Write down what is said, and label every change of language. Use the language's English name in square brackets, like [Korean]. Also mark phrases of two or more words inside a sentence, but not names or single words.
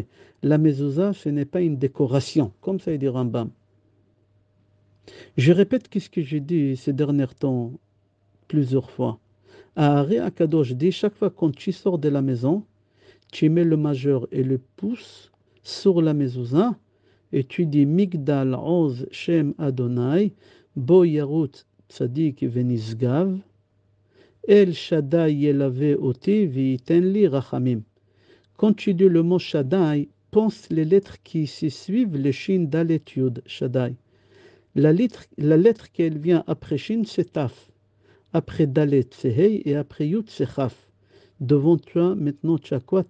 [French] La mezouza, ce n'est pas une décoration, comme ça il dit Rambam. Je répète ce que j'ai dit ces derniers temps plusieurs fois. À Ari Akadosh dit chaque fois quand tu sors de la maison, tu mets le majeur et le pouce sur la mezouza et tu dis [Hebrew] מגדל עוז שם ה' בו ירוץ צדיק ונשגב אל שדי ילווה אותי ויתן לי רחמים. [French] Quand tu dis le mot Shaddai, pense les lettres qui se suivent le [Hebrew] שין דלת יוד [French] Shaddai. La lettre qui vient après Shin, c'est Taf. Après Dalet, c'est Hey. Et après Yud, c'est Chaf. Devant toi, maintenant, tu as quoi?